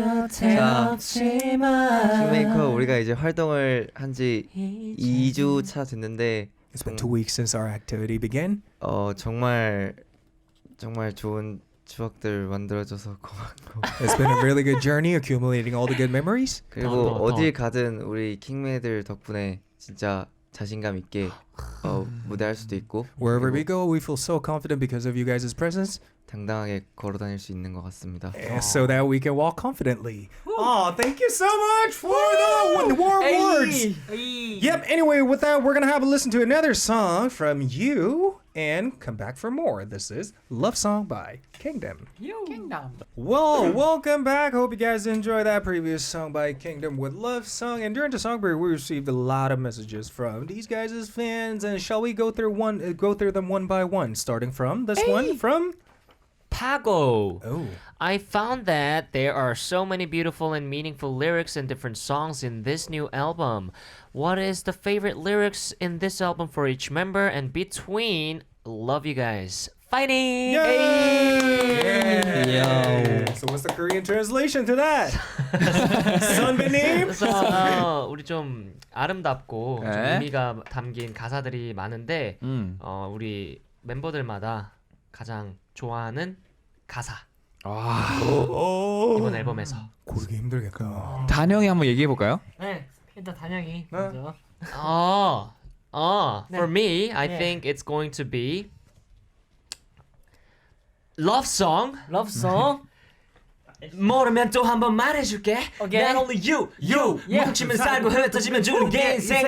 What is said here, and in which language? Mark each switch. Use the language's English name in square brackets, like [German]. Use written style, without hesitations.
[Korean] 자, 킹메이커 우리가 이제 활동을 한지 2주 차 됐는데 [English] It's been 2 weeks since our activity began. [Korean] 정말 좋은 추억들 만들어줘서 고맙고 [English] It's been a really good journey accumulating all the good memories. [Korean] 그리고 어딜 가든 우리 킹메이들 덕분에 진짜 자신감 있게 무대할 수도 있고 [English] Wherever we go, we feel so confident because of you guys' presence. [Korean] 당당하게 걸어다닐 수 있는 것 같습니다. [English] So that we can walk confidently. Oh, thank you so much for the warm words. Yep, anyway, with that, we're going to have a listen to another song from you and come back for more. This is Love Song by Kingdom. Well, welcome back. Hope you guys enjoyed that previous song by Kingdom with Love Song. And during the song break, we received a lot of messages from these guys' fans. And shall we go through them one by one, starting from this one from... Pago. Oh. I found that there are so many beautiful and meaningful lyrics and different songs in this new album. What is the favorite lyrics in this album for each member and between? Love you guys. Fighting! Yay! So what's the Korean translation to that? [Korean] 선배님? 그래서 우리 좀 아름답고 좀 네. 의미가 담긴 가사들이 많은데 우리 멤버들마다 가장 좋아하는 가사 이번 앨범에서 고르기 힘들겠다. 단영이 한번 얘기해 볼까요? 네, 일단 단영이 네. 먼저. [English] For me, I think it's going to be Love Song. Love Song. [Korean] 모르면 또 한번 말해줄게. [English] Okay. Not only you. [Korean] 뭉치면 살고 흩어지면 죽는 게 인생.